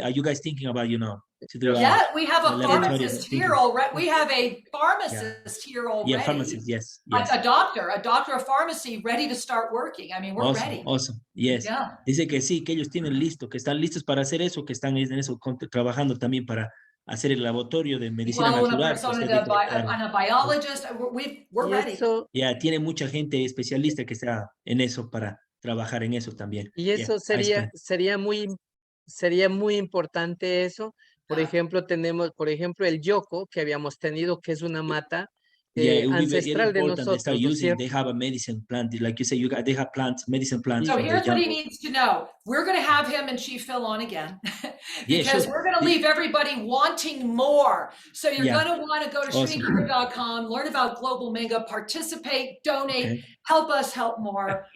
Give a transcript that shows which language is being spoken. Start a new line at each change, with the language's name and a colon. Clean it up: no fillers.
English: Are you guys thinking about, to do we have a pharmacist here already. We have a pharmacist here already. Yeah, pharmacist, yes. A doctor of pharmacy ready to start working. I mean, we're ready. Awesome, yes. Yeah.
Spanish: Dice que sí, que ellos tienen listo, que están listos para hacer eso, que están en eso, trabajando también para hacer el laboratorio de medicina natural.
English: A biologist, we're ready.
Spanish: Tiene mucha gente especialista que está en eso para trabajar en eso también. Y eso sería muy importante eso. Por ejemplo, tenemos, el yoco que habíamos tenido, que es una mata ancestral de nosotros.
English: They have a medicine plant, like you say, they have medicine plants. So here's what he needs to know. We're going to have him and Chief Phil on again because we're going to leave everybody wanting more. So you're going to want to go to shrinkira.com, learn about Global Minga, participate, donate, help us help more.